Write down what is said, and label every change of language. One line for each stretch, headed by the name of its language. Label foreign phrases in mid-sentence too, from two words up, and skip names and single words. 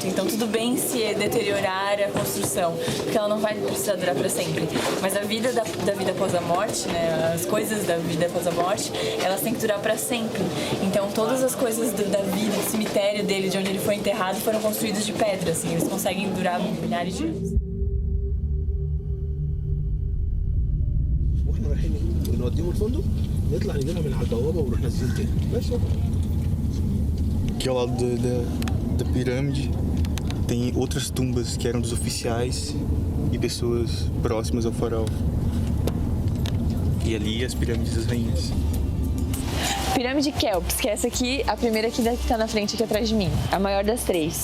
Portuguese: Então tudo bem se deteriorar a construção, porque ela não vai precisar durar para sempre. Mas a vida da vida após a morte, né, as coisas da vida após a morte, elas têm que durar para sempre. Então todas as coisas da vida, do cemitério dele, de onde ele foi enterrado, foram construídas de pedra, assim, eles conseguem durar milhares de anos.
Arabic: واحنا رايحين نوديهم الفندق نطلع نجيبها من على البوابه ونروح نازلين تاني بس.
Portuguese: Aqui ao lado da pirâmide tem outras tumbas que eram dos oficiais e pessoas próximas ao faraó. E ali as pirâmides das rainhas. Pirâmide Quéops, que é essa aqui, a primeira que tá na frente aqui atrás de mim, a maior das três.